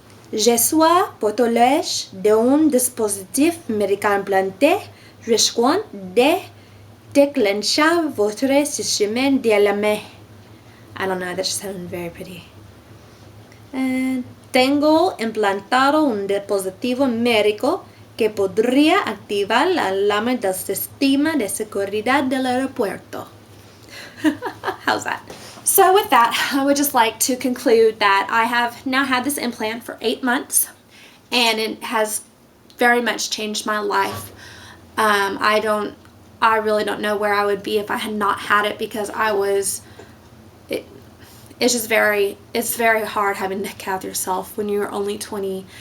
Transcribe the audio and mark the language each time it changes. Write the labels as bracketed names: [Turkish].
[French] Je suis porteuse d'un dispositif médical implanté risquant de déclencher votre système d'alarme. [English] I don't know, that just sounded very pretty. [Spanish] And tengo implantado un dispositivo médico que podría activar la alarma del sistema de seguridad del aeropuerto. [English] How's that? So with that, I would just like to conclude that I have now had this implant for 8 months, and it has very much changed my life. I really don't know where I would be if I had not had it, because it's very hard having to cath yourself when you're only 20.